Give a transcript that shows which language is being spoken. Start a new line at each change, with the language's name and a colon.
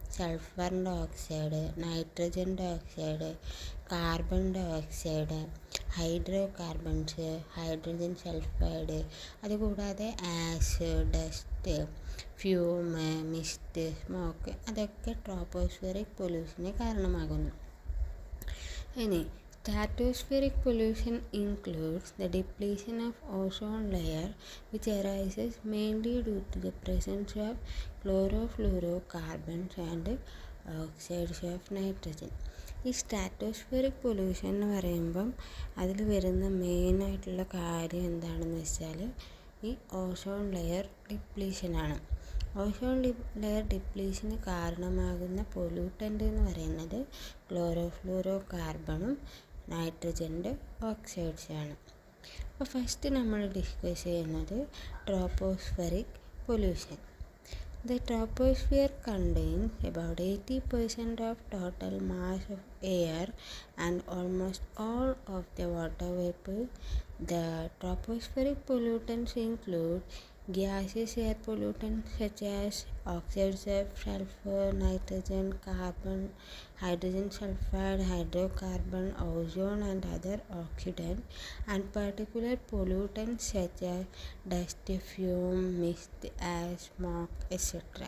Malayalam: Sulphur dioxide, nitrogen dioxide, carbon dioxide, hydro carbons, hydrogen sulphide, അതുകൂടാതെ ash, dust, fume, mist, smoke, അതൊക്കെ ട്രോപ്പോസ്ഫെറിക് പൊല്യൂഷന് കാരണമാകുന്നു.
English: ഇനി stratospheric pollution includes the depletion of ozone layer, which arises mainly due to the presence of chlorofluorocarbons and oxides of nitrogen.
Malayalam: ഈ സ്ട്രാറ്റോസ്ഫിയറിക് pollution എന്ന് പറയുമ്പം അതിൽ വരുന്ന മെയിനായിട്ടുള്ള കാര്യം എന്താണെന്ന് വെച്ചാൽ ഈ ഓസോൺ ലെയർ ഡിപ്ലീഷനാണ്. ഓസോൺ ലെയർ ഡിപ്ലീഷന് കാരണമാകുന്ന പൊല്യൂട്ടൻ്റ് എന്ന് പറയുന്നത് ക്ലോറോഫ്ലൂറോ കാർബണും നൈട്രജൻ്റെ ഓക്സൈഡ്സാണ്. അപ്പോൾ ഫസ്റ്റ് നമ്മൾ ഡിസ്കസ് ചെയ്യുന്നത് ട്രോപ്പോസ്ഫെറിക് pollution.
English: The troposphere contains about 80% of total mass of air and almost all of the water vapor. The tropospheric pollutants include gaseous air pollutants such as oxides of sulfur, nitrogen, carbon, hydrogen sulfide, hydrocarbon, ozone and other oxidants, and particulate pollutants such as dust, fume, mist, ash, smoke, etc.